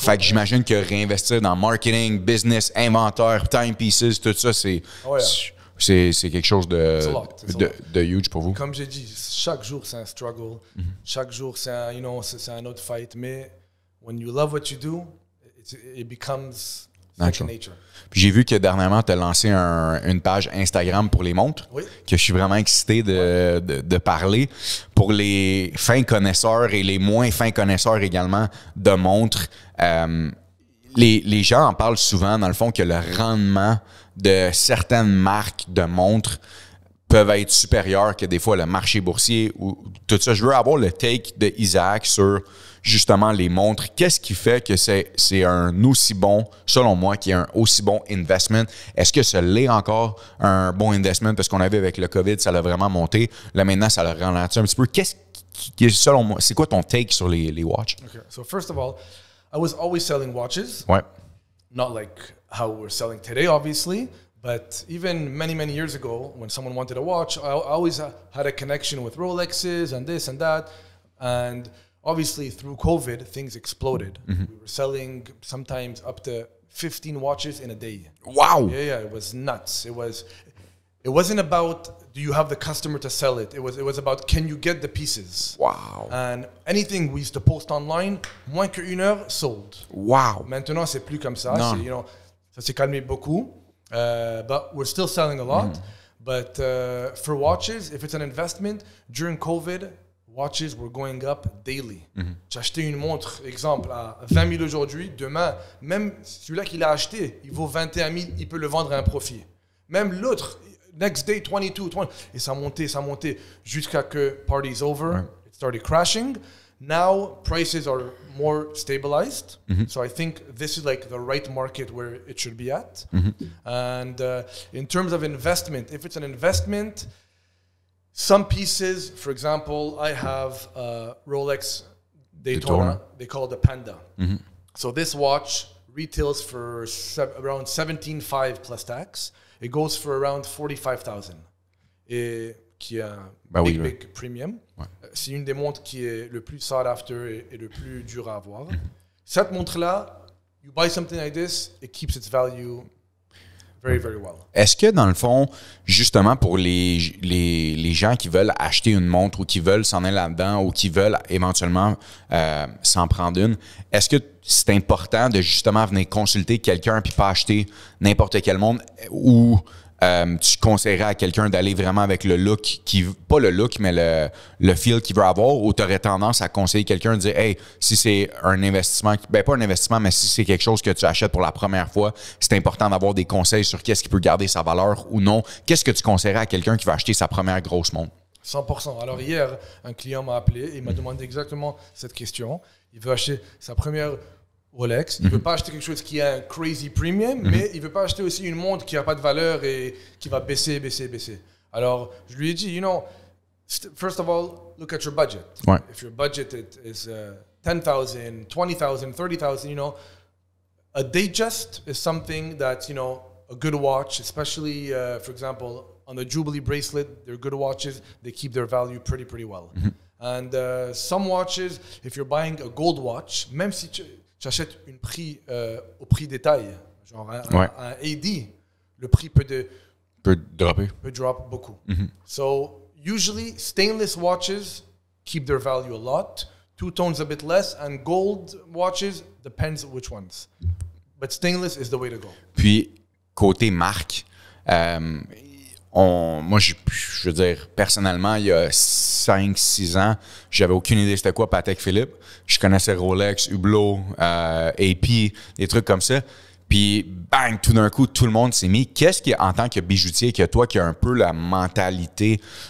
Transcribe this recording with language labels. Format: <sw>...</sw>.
<fr>Fait que j'imagine que réinvestir dans marketing, business, inventaire, timepieces, tout ça, c'est quelque chose de huge pour vous. Comme j'ai dit, chaque jour, c'est un struggle. Chaque jour, c'est un autre fight.</fr> <en>Mais when you love what you do, it becomes second nature.</en> <fr>Puis j'ai vu que dernièrement, tu as lancé une page Instagram pour les montres, que je suis vraiment excité de parler. Pour les fins connaisseurs et les moins fins connaisseurs également de montres, les gens en parlent souvent, dans le fond, que le rendement de certaines marques de montres peuvent être supérieurs que des fois le marché boursier ou tout ça. Je veux avoir le take de Isaac sur justement les montres. Qu'est-ce qui fait que c'est un aussi bon, selon moi, qui est un aussi bon investment? Est-ce que ça l'est encore un bon investment? Parce qu'on avait avec le COVID, ça l'a vraiment monté. Là, maintenant, ça l'a ralenti un petit peu. Qu'est-ce qui selon moi, c'est quoi ton take sur les watches?</fr> <en>Okay. So first of all, I was always selling watches.</en> <fr>Ouais.</fr> <en>Not like how we're selling today, obviously. But even many, many years ago, when someone wanted a watch, I always had a connection with Rolexes and this and that. And obviously, through COVID, things exploded. We were selling sometimes up to 15 watches in a day. Wow! Yeah, it was nuts. It wasn't about do you have the customer to sell it. It was about can you get the pieces. Wow! And anything we used to post online,</en> <fr>moins qu'une heure,</fr> <en>sold. Wow!</en> <fr>Maintenant, c'est plus comme ça. Non. Ça s'est calmé beaucoup.</fr> <en>But we're still selling a lot. But for watches, if it's an investment, during COVID, watches were going up daily.</en> <fr>J'ai acheté une montre, exemple, à 20 000 aujourd'hui. Demain, même celui-là qui l'a acheté, il vaut 21 000, il peut le vendre à un profit. Même l'autre,</fr> <en>next day,</en> <fr>22, 20. Et ça montait jusqu'à que</fr> <en>party's over. It started crashing. Now, prices are more stabilized. So I think this is like the right market where it should be at. And in terms of investment, if it's an investment, some pieces, for example, I have a Rolex Daytona. They call it the Panda. So this watch retails for around 17,500 plus tax. It goes for around 45,000.</en> <fr>Et qui est un</fr> <en>big premium.</en> <fr>Ouais. C'est une des montres qui est le plus sought after et le plus dur à avoir. Cette montre-là,</fr> <en>you buy something like this, it keeps its value very, very well.</en> <fr>Est-ce que, dans le fond, justement, pour les gens qui veulent acheter une montre ou qui veulent s'en aller là-dedans ou qui veulent éventuellement s'en prendre une, est-ce que c'est important de justement venir consulter quelqu'un puis pas acheter n'importe quelle montre ou tu conseillerais à quelqu'un d'aller vraiment avec le look, pas le look, mais le feel qu'il veut avoir, ou tu aurais tendance à conseiller quelqu'un de dire, hey, si c'est un investissement, ben pas un investissement, mais si c'est quelque chose que tu achètes pour la première fois, c'est important d'avoir des conseils sur qu'est-ce qui peut garder sa valeur ou non. Qu'est-ce que tu conseillerais à quelqu'un qui va acheter sa première grosse montre? 100%. Alors hier, un client m'a appelé et il m'a demandé exactement cette question. Il veut acheter sa première Rolex. Il ne veut pas acheter quelque chose qui a un</fr> <en>crazy premium,</en> <fr>mais il ne veut pas acheter aussi une montre qui n'a pas de valeur et qui va baisser. Alors, je lui ai dit,</fr> <en>first of all, look at your budget.</en> <fr>Ouais.</fr> <en>If your budget is 10,000, 20,000, 30,000, a Datejust is something that, a good watch, especially, for example, on the Jubilee bracelet, they're good watches. They keep their value pretty well. And some watches, if you're buying a gold watch,</en> <fr>même si tu achètes un prix au prix détail, genre un AD, le prix peut drop beaucoup.</fr> <en>So usually stainless watches keep their value a lot, two tones a bit less, and gold watches depends which ones. But stainless is the way to go.</en> <fr>Puis côté marque, moi, je veux dire, personnellement, il y a 5-6 ans, j'avais aucune idée c'était quoi Patek Philippe. Je connaissais Rolex, Hublot, AP, des trucs comme ça. Puis, bang, tout d'un coup, tout le monde s'est mis. Qu'est-ce qui, en tant que bijoutier, que toi qui as un peu la mentalité</fr>